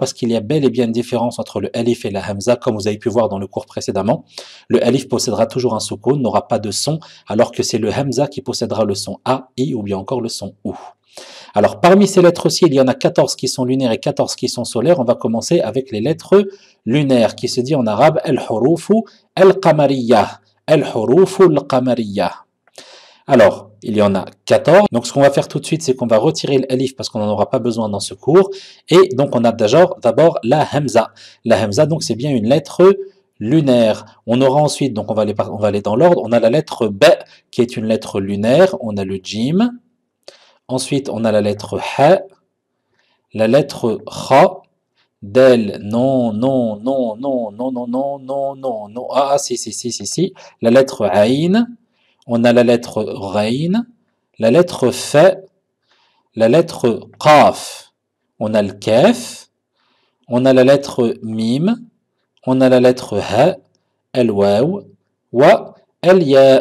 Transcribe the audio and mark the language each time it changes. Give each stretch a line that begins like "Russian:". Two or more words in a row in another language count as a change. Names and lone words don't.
French: Parce qu'il y a bel et bien une différence entre le alif et la hamza, comme vous avez pu voir dans le cours précédemment. Le alif possédera toujours un soukoun, n'aura pas de son, alors que c'est le hamza qui possédera le son a, i ou bien encore le son ou. Alors, parmi ces lettres-ci, il y en a 14 qui sont lunaires et 14 qui sont solaires. On va commencer avec les lettres lunaires, qui se dit en arabe
Arabic: الحروف القمرية. الحروف القمرية.
French: Alors, il y en a 14. Donc, ce qu'on va faire tout de suite, c'est qu'on va retirer l'alif parce qu'on n'en aura pas besoin dans ce cours. Et donc, on a d'abord la hamza. La hamza, donc, c'est bien une lettre lunaire. On aura ensuite, donc on va aller dans l'ordre, on a la lettre B, qui est une lettre lunaire. On a le jim. Ensuite, on a la lettre Ha, la lettre Kha, Del, non, non, non, non, non, non, non, non, non, non, ah, si. La lettre Aïn, on a la lettre Rain, la lettre Fa, la lettre Qaf, on a le Kaf, on a la lettre Mim, on a la lettre Ha, El Waw, Wa, El Ya.